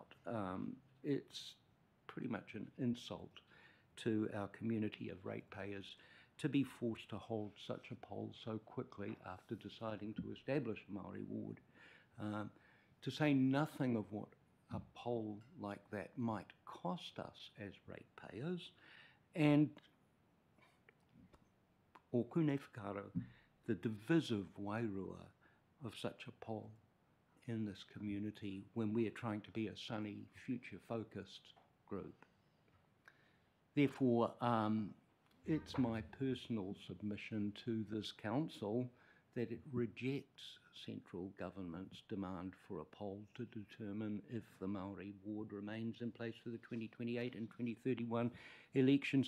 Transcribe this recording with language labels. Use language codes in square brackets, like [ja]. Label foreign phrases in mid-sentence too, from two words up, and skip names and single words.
[en] It's pretty much an insult to our community of ratepayers to be forced to hold such a poll so quickly after deciding to establish a Māori ward. To say nothing of what a poll like that might cost us as ratepayers, and [mi] o kune whakaro, [en] the divisive wairua of such a poll in this community when we are trying to be a sunny, future-focused group. Therefore, it's my personal submission to this council that it rejects central government's demand for a poll to determine if the Māori ward remains in place for the 2028 and 2031 elections.